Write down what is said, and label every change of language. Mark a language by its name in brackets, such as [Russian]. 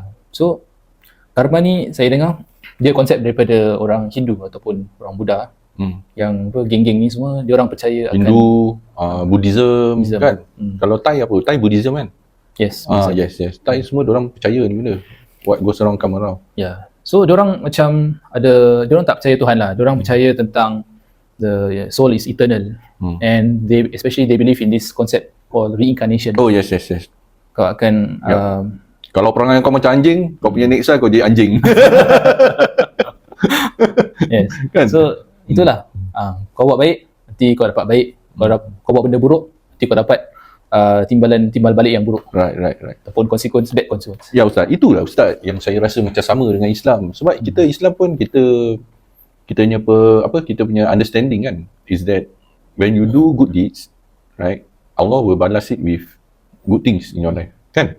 [Malay] So karma ni saya dengar dia konsep daripada orang Hindu ataupun orang Buddha. Yang geng-geng ni semua dia orang percaya Hindu, Buddhism kan. Kalau Thai apa? Thai Buddhism kan? [English] Yes. Yes. [Malay] Thai semua dia orang percaya ni benda. [English] What goes around come around. [Malay] Yeah. So diorang macam diorang tak percaya Tuhan lah. Diorang percaya tentang [English] the soul is eternal. And they believe in this concept called reincarnation. Oh yes. [Malay] Kau akan kalau perangai kau macam anjing, kau punya [English] next [Malay] kau jadi anjing. Yes. Kan? So itulah. Kau buat baik, nanti kau dapat baik. Kau buat benda buruk, nanti kau dapat timbal balik yang buruk. [English] Right. [Malay] Ataupun [English] bad consequence. [Malay] Ya Ustaz, itulah Ustaz yang saya rasa macam sama dengan Islam. Sebab kita Islam pun kita punya [English] understanding kan is that when you do good deeds, right, Allah will [Malay] balas [English] it with good things in your life. Kan?